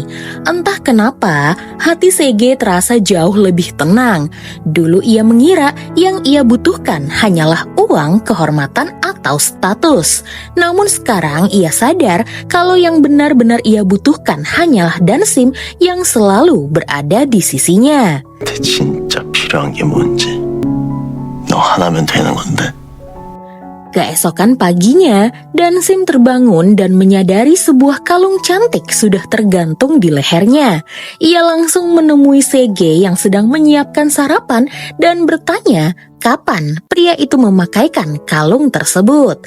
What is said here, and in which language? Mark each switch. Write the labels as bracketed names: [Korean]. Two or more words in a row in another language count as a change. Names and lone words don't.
[Indonesian] Entah kenapa, hati Sege terasa jauh lebih tenang. Dulu ia mengira yang ia butuhkan hanyalah uang, kehormatan, atau status. Namun sekarang ia sadar kalau yang benar-benar ia butuhkan hanyalah Dansim yang selalu berada di sisinya. [Korean] 진짜 필요한 게 뭔지 너 하나면 되는 건데. [Indonesian] Keesokan paginya, Dansim terbangun dan menyadari sebuah kalung cantik sudah tergantung di lehernya. Ia langsung menemui Sege yang sedang menyiapkan sarapan dan bertanya kapan pria itu memakaikan kalung tersebut.